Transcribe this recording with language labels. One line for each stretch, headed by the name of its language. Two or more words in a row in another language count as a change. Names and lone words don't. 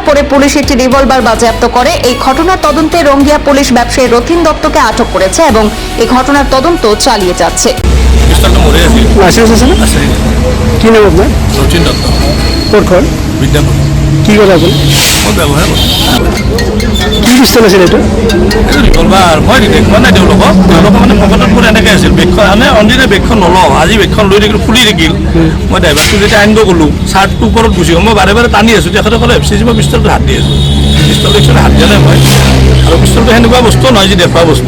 Bangla: পরে পুলিশ একটি রিভলভার বাজেয়াপ্ত করে। এই ঘটনার তদন্তে রঙ্গিয়া পুলিশ ব্যবসায়ী রথিন দত্তকে আটক করেছে এবং এই ঘটনার তদন্ত চালিয়ে যাচ্ছে। কি নাম আপনার? রথিন দত্ত। কোন বিদ্যাপুর। কি কথা বল? ব্যবহার
Assamese: কি পিস্তল আছিল এইটো? রিভলভার মই দেখুৱা নাই তেওঁলোকক মানে পকেটত মোৰ এনেকৈ আছিল। বেগখন মানে অনদিনে বেগখন নলওঁ, আজি বেগখন লৈ থাকিলোঁ, খুলি থাকিল। মই ড্ৰাইভাৰটো যেতিয়া আনিব গ'লোঁ, চাৰ্টটো ওপৰত গুচি গ'ল। মই বাৰে বাৰে টানি আছোঁ, তেখেতে ক'লে FCC মই পিষ্টলটো হাত দি আছোঁ। পিষ্টলটো একচুৱেলি হাত দিয়া নাই মই, আৰু পিষ্টলটো সেনেকুৱা বস্তু নহয় যে দেখুওৱা বস্তু।